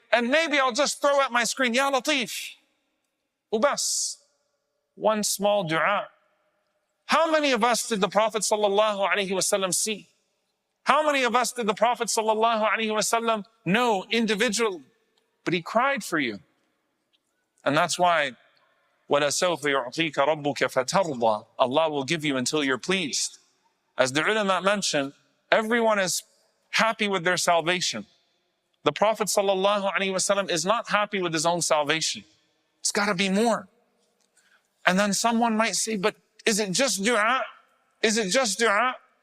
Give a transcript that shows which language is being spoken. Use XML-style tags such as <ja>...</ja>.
<en>And maybe I'll just throw at my screen, Ya Latif, ubas. One small dua. How many of us did the Prophet ﷺ see? How many of us did the Prophet ﷺ know individually? But he cried for you. And that's why,</en> <ar>وَلَسَوْفَ يُعْطِيكَ رَبُّكَ فَتَرْضَى.</ar> <en>Allah will give you until you're pleased. As the ulama mentioned, everyone is happy with their salvation. The Prophet ﷺ is not happy with his own salvation. It's got to be more. And then someone might say, but is it just dua? Is it just dua?</en>